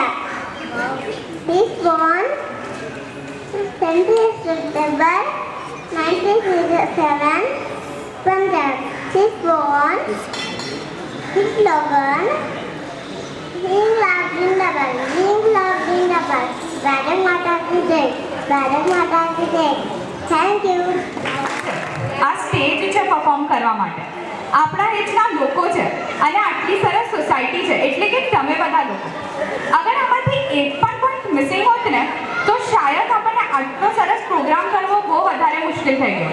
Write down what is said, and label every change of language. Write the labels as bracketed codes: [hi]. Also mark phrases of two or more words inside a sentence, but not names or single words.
[en] He was born 20th September 1957, Punjab. He was born his slogan, Being loved in the world, being loved in the world. [hi] भारत माता की जय, भारत माता की जय. [en] Thank you. [gu] આ સ્ટેજ છે પરફોર્મ કરવા માટે. આપણા એજના લોકો છે અને આટલી સરસ સોસાયટી છે, એટલે કે તમે બધા લોકો. અગર આમાંથી એક પણ [en] point missing [gu] હોત ને તો શાયદ આપણને આટલો સરસ પ્રોગ્રામ કરવો બહુ વધારે મુશ્કેલ થઈ ગયો.